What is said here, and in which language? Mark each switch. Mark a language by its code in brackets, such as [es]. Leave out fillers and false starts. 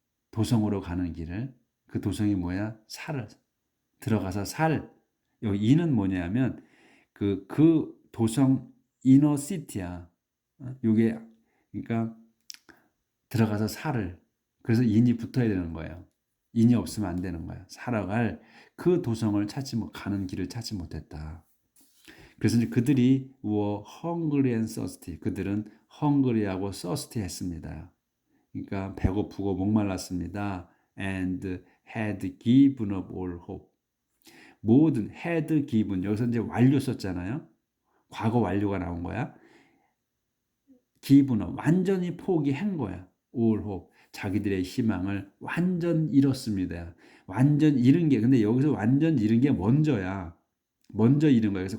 [ko] 도성으로 가는 길을. 그 도성이 뭐야? 들어가서 여기 이는 뭐냐면 그 도성 이너시티야. 요게 그러니까 들어가서 그래서 인이 붙어야 되는 거예요. 인이 없으면 안 되는 거야. 살아갈 그 도성을 가는 길을 찾지 못했다. 그래서 이제 그들이 [en] were hungry and thirsty. [ko] 그들은 hungry하고 thirsty 했습니다. 그러니까 배고프고 목말랐습니다. [en] and had given up all hope. [ko] 모든 [en] had given [ko] 여기서 이제 완료 썼잖아요. 과거 완료가 나온 거야. [en] given up [ko] 완전히 포기한 거야. [en] all hope [ko] 자기들의 희망을 완전 잃었습니다. 완전 잃은 게 근데 여기서 완전 잃은 게 먼저 잃은 거야.